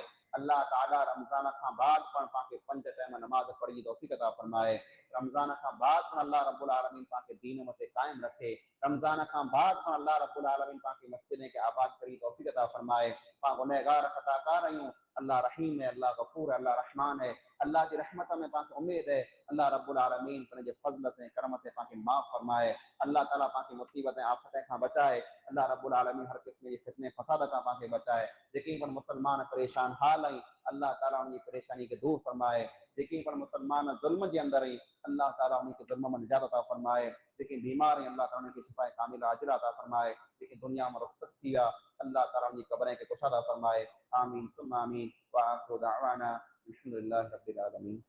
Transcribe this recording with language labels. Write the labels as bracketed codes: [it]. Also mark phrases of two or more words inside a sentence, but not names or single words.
[sd] अल्लाह ताला रमज़ान खां बाद पण पाण खे 5 टाइम नमाज़ पढ़ी जी तौफ़ीक़ अता फरमाए। रमज़ान खां बाद पण [ar] الله رب العالمين [sd] पाण खे दीन मथे क़ाइम रखे। रमज़ान खां बाद पण [ar] الله رب العالمين [sd] पाण खे मस्जिद खे आबाद करी तौफ़ीक़ अता फरमाए। पाण गुनहगार ख़ताकार आहियूं, अल्लाह रहीम है, अल्लाह गफूर है, अल्लाह रहमान है, [ur] اللہ کی رحمت میں [sd] पाण खे उम्मीद है। [ar] الله رب العالمين [sd] पंहिंजे [ur] فضل سے کرم سے [sd] पाण खे माफ़ फरमाए। अल्लाह ताला पाण खे मुसीबत आफ़त खां बचाए। [ar] الله رب العالمين [sd] हर क़िस्म जी फितने फसाद खां पाण खे बचाए। जेके पण मुसलमान परेशान हाल आहिनि, अल्लाह ताला [ur] ان کی پریشانی [sd] के दूर फरमाए। जेके पण मुसलमान ज़ुल्म जे अंदर आहिनि, अल्लाह ताला [ur] ان کے ظلم [sd] में निजात अता फरमाए। जेके बीमार आहिनि, अल्लाह ताला उनखे शिफ़ाए कामिला अजिला अता फरमाए। जेके दुनिया में रुख़सत थी विया, अल्लाह ताला [ur] ان کی قبر [sd] खे कुशादा फरमाए। [ar] آمين ثم آمين. وآخر دعوانا الحمد لله رب العالمين.